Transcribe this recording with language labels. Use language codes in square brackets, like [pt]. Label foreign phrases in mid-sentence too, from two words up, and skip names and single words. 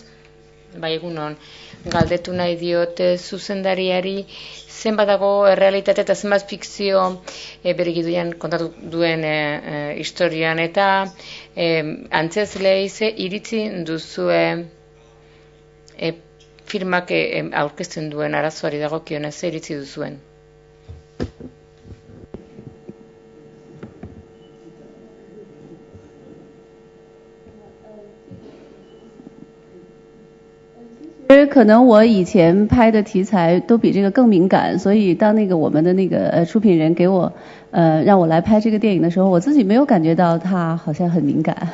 [eu] Bai, egunon, galdetu nahi diote zuzendariari zenbat dago errealitate eta zenbat fikzio bere gidoian kontatu duen historian eta antzezlei ze iritzi duzue firmak aurkezten duen arazoari dagokionez ze iritzi duzuen? [zh] 可能我以前拍的题材都比这个更敏感，所以当我们的出品人给我让我来拍这个电影的时候，我自己没有感觉到它好像很敏感。